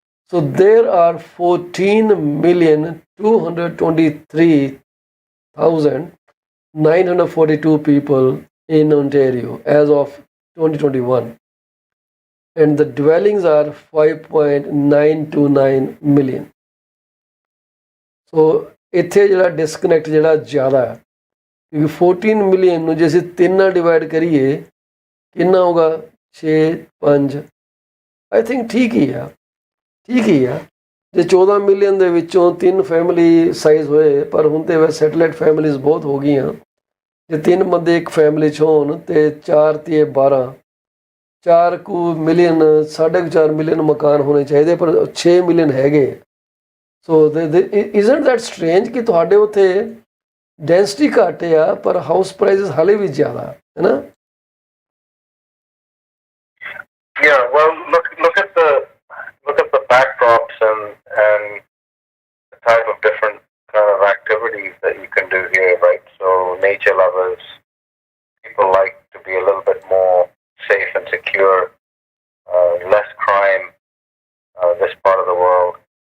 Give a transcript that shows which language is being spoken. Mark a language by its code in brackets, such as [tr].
[en] So there are 14,223,942 people in Ontario as of 2021. And the dwellings are 5.929 million. [pa] So ਇੱਥੇ ਜਿਹੜਾ disconnect ਜਿਹੜਾ ਜ਼ਿਆਦਾ ਹੈ, ਕਿਉਂਕਿ 14 ਮਿਲੀਅਨ ਨੂੰ ਜੇ ਅਸੀਂ 3 ਨਾਲ ਡਿਵਾਈਡ ਕਰੀਏ ਕਿੰਨਾ ਹੋਗਾ? 6, 5, [en] I think [pa] ਠੀਕ ਹੀ ਆ। ਜੇ 14 ਮਿਲੀਅਨ ਦੇ ਵਿੱਚੋਂ 3 ਫੈਮਿਲੀ ਸਾਈਜ਼ ਹੋਏ, ਪਰ ਹੁਣ ਤੇ ਵੈਸੇ ਸੈਟਲਾਈਟ ਫੈਮਿਲੀਜ਼ ਬਹੁਤ ਹੋ ਗਈਆਂ। ਜੇ 3 ਬੰਦੇ ਇੱਕ ਫੈਮਿਲੀ 'ਚ ਹੋਣ ਤੇ 4 ਤੇ 12, 4 ਮਿਲੀਅਨ, 4.5 ਮਿਲੀਅਨ ਮਕਾਨ ਹੋਣੇ ਚਾਹੀਦੇ, ਪਰ 6 ਮਿਲੀਅਨ ਹੈਗੇ। ਸੋ [en] isn't that strange [pa] ਕਿ ਤੁਹਾਡੇ ਉੱਥੇ ਡੈਂਸਿਟੀ ਘੱਟ ਆ ਪਰ ਹਾਊਸ ਪ੍ਰਾਈਸਿਸ ਹਾਲੇ ਵੀ ਜ਼ਿਆਦਾ ਹੈ ਨਾ? [en] Yeah, well, look at the backdrops and the type of different kind of activities that you can do here, right? So nature lovers, people like to be a little bit more safe and secure, less crime, this part of the world.